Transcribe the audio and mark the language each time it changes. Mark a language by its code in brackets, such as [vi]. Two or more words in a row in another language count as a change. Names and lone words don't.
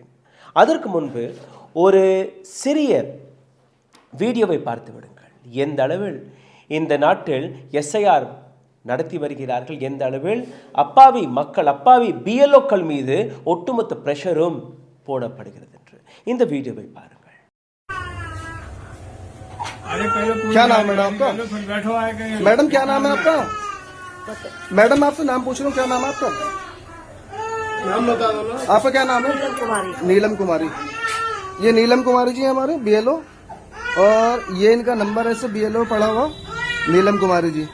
[ta] அதற்கு முன்பு ஒரு சிறிய வீடியோவை பார்த்து விடுங்கள். எந்த அளவில் இந்த நாட்டில் எஸ்ஐஆர் நடத்தி வருகிறார்கள், எந்த அளவில் அப்பாவி மக்கள், அப்பாவி பிஎல்ஓக்கள் மீது ஒட்டுமொத்த பிரஷரும் போடப்படுகிறது என்று இந்த வீடியோவை பாருங்கள். [hi] क्या नाम है आपका? मैडम क्या नाम है आपका? मैडम आपसे नाम पूछ रहा हूँ, क्या नाम है आपका? नाम बता दो ना। आपका क्या नाम है? नीलम कुमारी। ये नीलम कुमारी जी हमारे बीएलओ, और ये इनका नंबर है, से बीएलओ पढ़ा हुआ नीलम कुमारी जी।